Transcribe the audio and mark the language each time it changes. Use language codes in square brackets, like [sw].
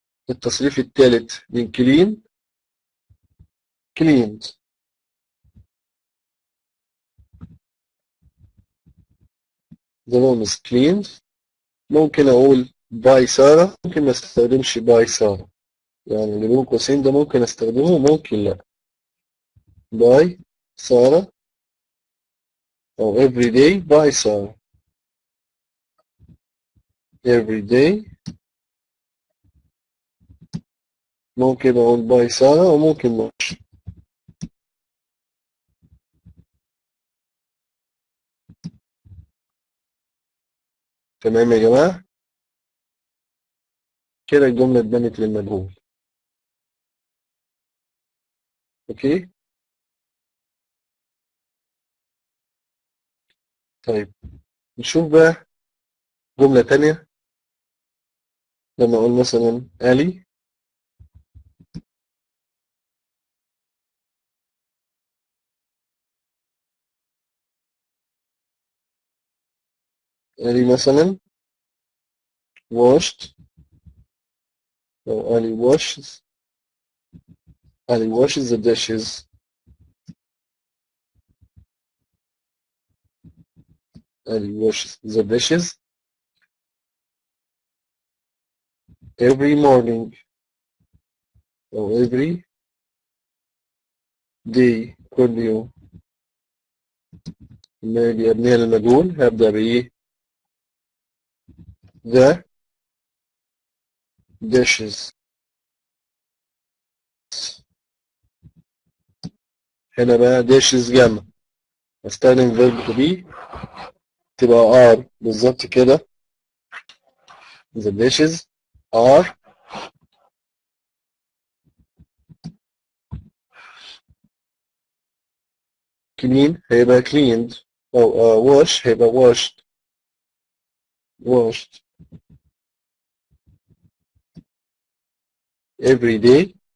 [ar] التصريف الثالث من clean cleaned. [en] the room is cleaned. [ar] ممكن أقول by سارة، ممكن ما استخدمش by سارة. يعني اللي بين قوسين ده ممكن استخدمه ممكن لا. [en] by سارة أو every day by سارة. every day [ar] ممكن أقول by سارة وممكن مش. تمام يا جماعة. كده الجملة اتبنت للمجهول. أوكي. طيب نشوف بقى جملة تانية. لما أقول مثلا علي علي مثلا washed، أو علي [en] washes the dishes ادي wash the dishes every morning أو every day [ar] كل يوم. لما أجي أبنيها للمجهول هبدأ بإيه؟ [en] the dishes. [ar] هنا بقى dishes جمع، استخدم verb to be تبقى are بالظبط كده. [en] the dishes are clean هيبقى cleaned، أو wash هيبقى washed every day.